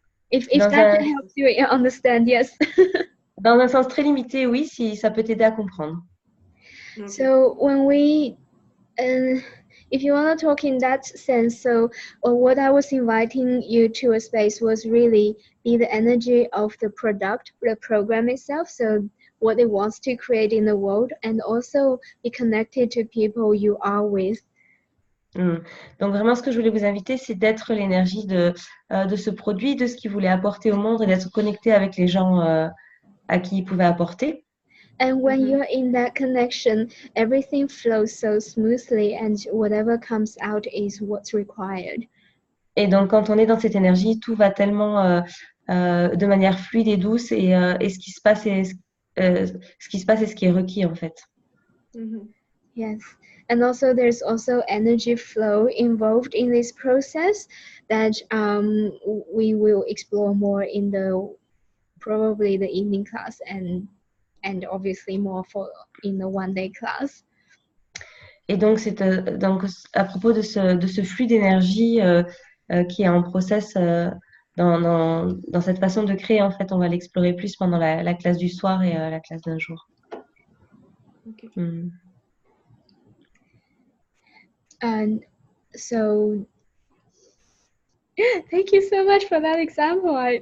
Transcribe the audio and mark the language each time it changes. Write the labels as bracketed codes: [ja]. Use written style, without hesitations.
[en] If that helps you understand, yes. [fr] Dans un sens très limité, oui, si ça peut t'aider à comprendre. [en] So when we, if you want to talk in that sense, so what I was inviting you to a space was really be the energy of the product, the program itself. So what it wants to create in the world, and also be connected to people you are with. [fr] Donc vraiment, ce que je voulais vous inviter, c'est d'être l'énergie de ce produit, de ce qu'il voulait apporter au monde et d'être connecté avec les gens à qui il pouvait apporter. [en] And when you're in that connection, everything flows so smoothly and whatever comes out is what's required. [fr] Et donc, quand on est dans cette énergie, tout va tellement de manière fluide et douce et ce qui se passe est ce qui est requis, en fait. [en] Yes. And also there's also energy flow involved in this process that we will explore more in probably the evening class and obviously more in the one-day class. [fr] Et donc, c'est donc à propos de ce flux d'énergie qui est en process dans cette façon de créer, en fait, on va l'explorer plus pendant la classe du soir et la classe d'un jour. [en] Okay. And so thank you so much for that example.